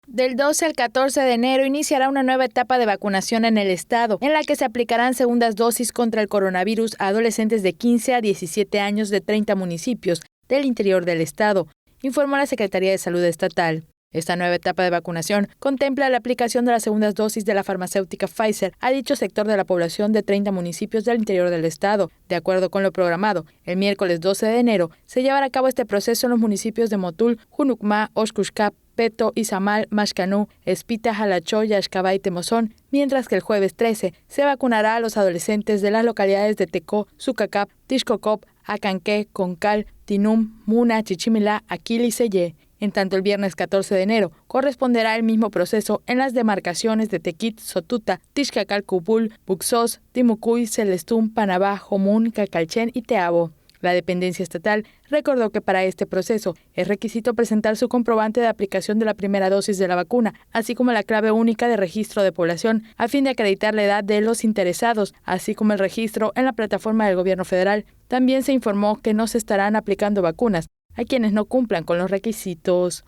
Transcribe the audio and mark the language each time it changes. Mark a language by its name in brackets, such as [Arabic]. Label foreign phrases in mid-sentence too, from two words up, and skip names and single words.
[Spanish] Del 12 al 14 de enero iniciará una nueva etapa de vacunación en el estado, en la que se aplicarán segundas dosis contra el coronavirus a adolescentes de 15 a 17 años de 30 municipios del interior del estado, informó la Secretaría de Salud Estatal. Esta nueva etapa de vacunación contempla la aplicación de las segundas dosis de la farmacéutica Pfizer a dicho sector de la población de 30 municipios del interior del estado. De acuerdo con lo programado, el miércoles 12 de enero se llevará a cabo este proceso en los municipios de Motul, Junucmá, Oxcuxcap, Peto, Izamal, Maxcanú, Espita, Jalachó, Yaxcabá y Temozón, mientras que el jueves 13 se vacunará a los adolescentes de las localidades de Tecó, Sucacap, Tixcocop, Acanqué, Concal, Tinum, Muna, Chichimilá, Aquil y Sellé. En tanto, el viernes 14 de enero corresponderá el mismo proceso en las demarcaciones de Tequit, Sotuta, Tixcacalcupul, Buxós, Timucuy, Celestún, Panabá, Jomún, Cacalchen y Teabo. La dependencia estatal recordó que para este proceso es requisito presentar su comprobante de aplicación de la primera dosis de la vacuna, así como la clave única de registro de población, a fin de acreditar la edad de los interesados, así como el registro en la plataforma del gobierno federal. También se informó que no se estarán aplicando vacunas a quienes no cumplan con los requisitos.